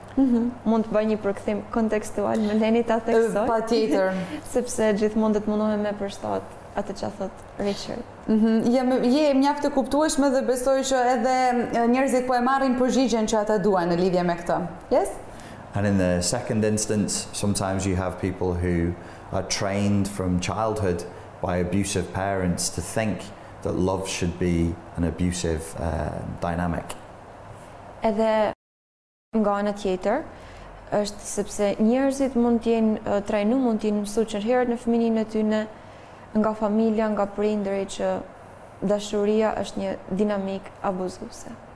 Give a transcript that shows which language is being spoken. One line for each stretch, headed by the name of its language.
Albanian: Mund të bëj një përkthim kontekstual, më leni ta theksoj. Patjetër. Sepse gjithmonë do të mundohem me përshtat atë që thot Richard. Je mjaft të kuptueshme dhe besoj që edhe njerëzit po e marrin përgjigjen që ata duan në lidhje me këtë.
English: Yes? And in the second instance, sometimes you have people who are trained from childhood by abusive parents to think that love should be an abusive dynamic.
Albanian: Edhe nga ana tjetër, është sepse njerëzit mund të jenë trajnuar, mund të jenë mësuar që herët në fëmijën e tyre, nga familja, nga prindërit që dashuria është një dinamik abuzuese.